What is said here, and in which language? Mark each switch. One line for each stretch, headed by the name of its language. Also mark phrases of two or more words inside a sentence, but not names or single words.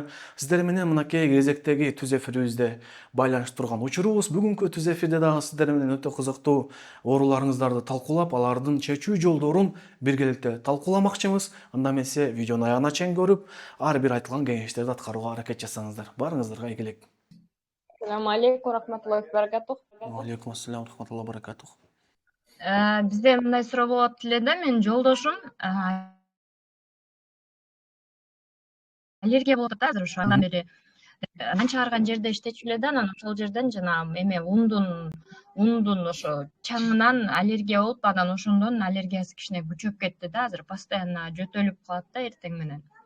Kyrgyz: Сиздер менен мынакей кезектеги түз эфирибизде байланышып турган учурубуз. Бүгүнкү түз эфирде дагы сиздер менен өтө кызыктуу ооруларыңыздарды талкуулап, алардын чечүү жолдорун биргеликте талкууламакчыбыз. Анда эмесе видеону аягына чейин көрүп, ар бир айтылган кеңештерди аткарууга аракет жасаңыздар. Барыңыздарга ийгилик.
Arabic: السلام عليكم رحمة الله وبركاته. عليكم السلام رحمة الله بركاته.
Kyrgyz: Бизде мындай суроо болот эле да, менин жолдошум аллергия болуп атат да азыр ошо андан бери нан чыгарган жерде иштечү эле да, анан ошол жерден жанагы эме ундун ошо чаңынан аллергия болуп, анан ошондон аллергиясы кичине күчөп кетти да, азыр постоянно жөтөлүп калат да эртең менен.